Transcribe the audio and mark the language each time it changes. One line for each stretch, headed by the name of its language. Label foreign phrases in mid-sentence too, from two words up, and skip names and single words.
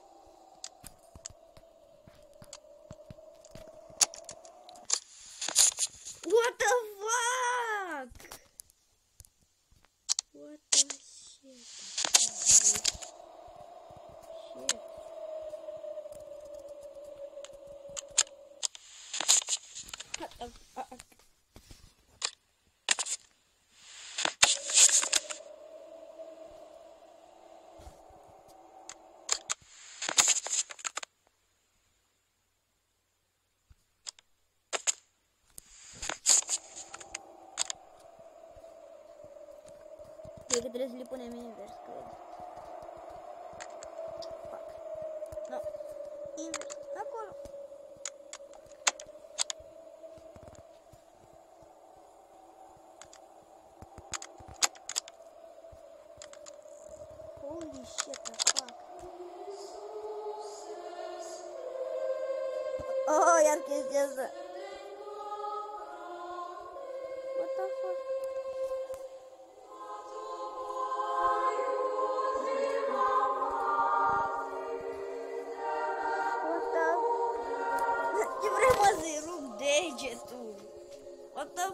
English: What the fuck? What the shit? Shit. What the fuck?
Romanian: Cred că trebuie să le punem invers, cred.
English: Fuck. No.
Romanian: Invers. Acolo.
English: Holy shit, the fuck.
Romanian: Oh, iar chestia asta.
English: What the fuck? What the...
Romanian: Ce vrei, mă, să-i rup degetul?
English: What the...